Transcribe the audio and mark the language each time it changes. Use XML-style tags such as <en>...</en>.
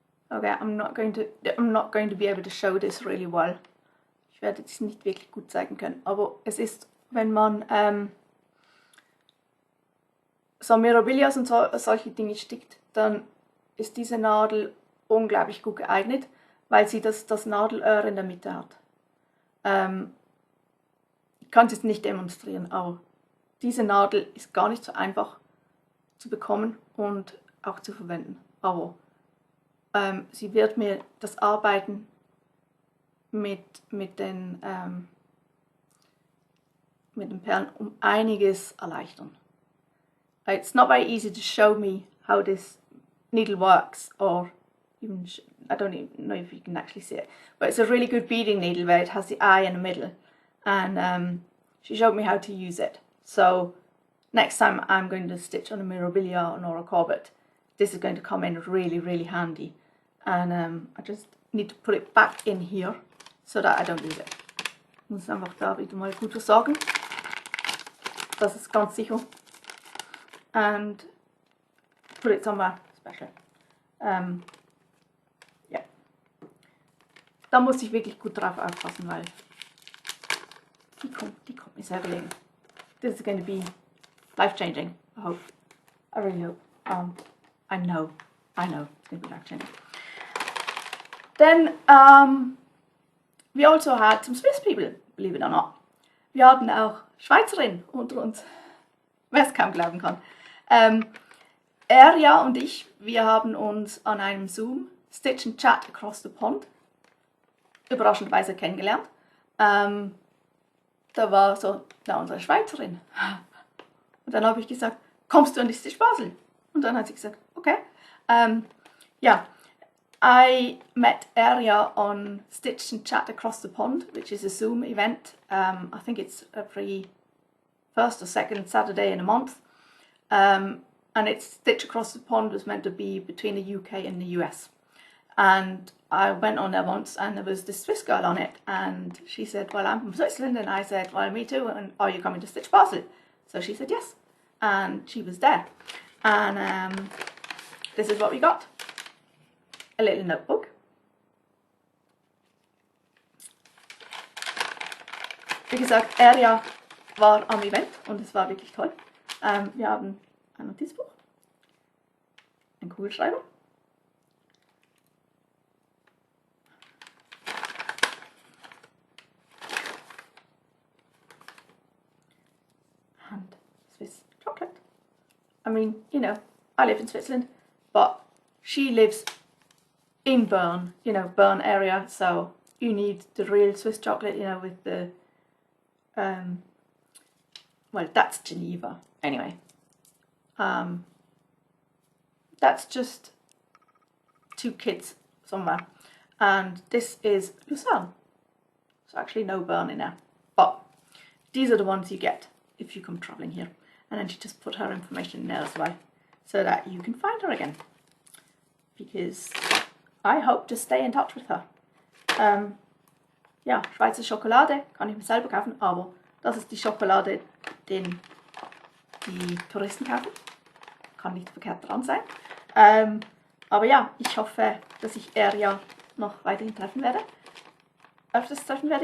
<en>Okay, I'm not going to be able to show this really well.</en> <de>Ich werde es nicht wirklich gut zeigen können, aber es ist, wenn man so Mirabilias und solche Dinge stickt, dann ist diese Nadel unglaublich gut geeignet, weil sie das Nadelöhr in der Mitte hat. Ich kann es jetzt nicht demonstrieren, aber diese Nadel ist gar nicht so einfach zu bekommen und auch zu verwenden. Aber sie wird mir das Arbeiten mit den Perlen um einiges erleichtern.</de> <en>It's not very easy to show me how this needle works, or even I don't even know if you can actually see it, but it's a really good beading needle where it has the eye in the middle, and she showed me how to use it. So next time I'm going to stitch on a Mirabilia or a Corbett, this is going to come in really, really handy, and I just need to put it back in here so that I don't lose it.</en> <de>Ich muss einfach da wieder mal gut versorgen. Das ist ganz sicher.</de> <en>And put it somewhere special.</en> <de>Ja. Da muss ich wirklich gut drauf aufpassen, weil die kommt mir sehr gelegen.</de> <en>This is going to be life-changing, I hope. I really hope. I know it's going to be life-changing. Then we also had some Swiss people, believe it or not.</en> <de>Wir hatten auch Schweizerinnen unter uns, wer es kaum glauben kann. Erja und ich, wir haben uns an einem Zoom Stitch and Chat Across the Pond überraschenderweise kennengelernt. Da war so, unsere Schweizerin. Und dann habe ich gesagt, kommst du an die StitchBasel? Und dann hat sie gesagt, okay.</de> <en>I met Erja on Stitch and Chat Across the Pond, which is a Zoom event. I think it's every first or second Saturday in a month. And it's Stitch Across the Pond was meant to be between the UK and the US. And I went on there once and there was this Swiss girl on it, and she said, well, I'm from Switzerland, and I said, well, me too, and are you coming to StitchBasel? So she said yes, and she was there. And this is what we got. A little notebook.</en> <de>Wie gesagt, Erja war am Event und es war wirklich toll. Wir haben ein Notizbuch, ein Kugelschreiber,</de> <en>and Swiss chocolate. I mean, you know, I live in Switzerland, but she lives in Bern, you know, Bern area, so you need the real Swiss chocolate, you know, with the well, that's Geneva anyway. That's just 2 kids somewhere, and this is Lucerne, so actually no Bern in there, but these are the ones you get if you come travelling here. And then she just put her information in there as well, so that you can find her again, because I hope to stay in touch with her.</en> <de>Ja, Schweizer Schokolade kann ich mir selber kaufen, aber das ist die Schokolade, den die Touristen kaufen. Kann nicht verkehrt dran sein. Aber ja, ich hoffe, dass ich Erja noch weiterhin öfters treffen werde.</de>